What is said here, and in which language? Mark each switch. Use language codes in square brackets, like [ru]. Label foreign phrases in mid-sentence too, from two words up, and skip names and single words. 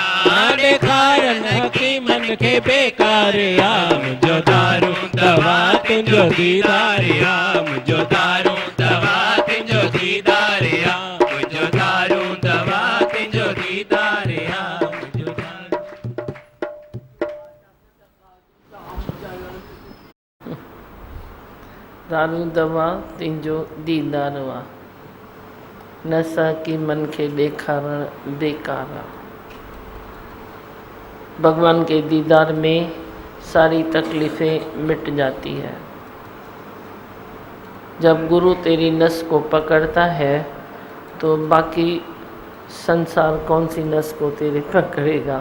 [sd] ॾेखारण हकीमन खे बेकारिया मुंहिंजो दारू दवा तुंहिंजो दीदारिया मुंहिंजो दारू दवा तुंहिंजो दीदारिया मुंहिंजो दारू दवा तुंहिंजो दीदारिया मुंहिंजो दारू दवा तुंहिंजो दीदार वा नशा की मन खे ॾेखारण बेकार आहे। [hi] भगवान के दीदार में सारी तकलीफ़ें मिट जाती है। जब गुरु तेरी नस को पकड़ता है तो बाकी संसार कौन सी नस को तेरे पकड़ेगा।